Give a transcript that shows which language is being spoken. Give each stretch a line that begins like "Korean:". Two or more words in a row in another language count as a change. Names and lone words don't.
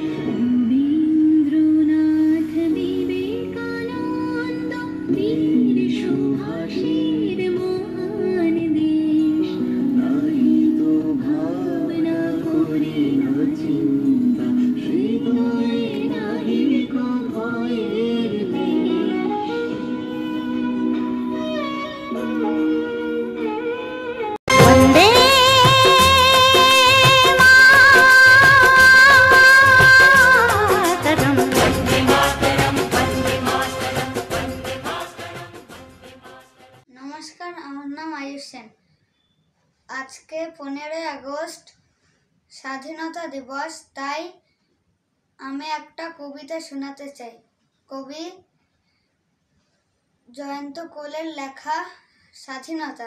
Bangla: রবীন্দ্রনাথ বিবেকানন্দ বীর সুভাষের মহান দেশ। নাহি তো ভাবনা করি না চিন্তা, হৃদয়ে নাহি কো ভয়ের লেশ।
Sanskrit: वन्दे मातरम्। वन्दे मातरम् वन्दे मातरम् वन्दे मातरम्।
Bangla: নমস্কার, আমার নাম আয়ুষ সেন। আজকে 15ই আগস্ট স্বাধীনতা দিবস, তাই আমি একটা কবিতা শোনাতে চাই। কবি জয়ন্ত কোলের লেখা স্বাধীনতা।